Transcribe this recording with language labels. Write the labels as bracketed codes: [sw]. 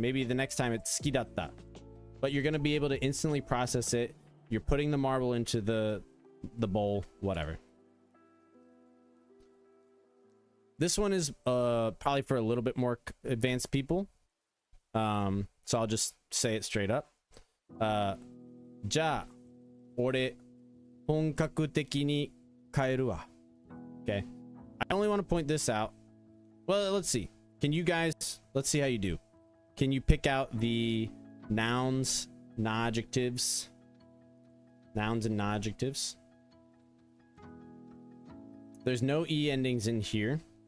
[en] Maybe the next time it's skidatta. But you're going to be able to instantly process it. You're putting the marble into the bowl, whatever. This one is probably for a little bit more advanced people. So I'll just say it straight up. [ja] じゃあ、俺、本格的に変えるわ. [en] Okay. I only want to point this out. Well, let's see. Can you guys, let's see how you do. Can you pick out the nouns, non-adjectives? Nouns and non-adjectives. There's no E endings in here.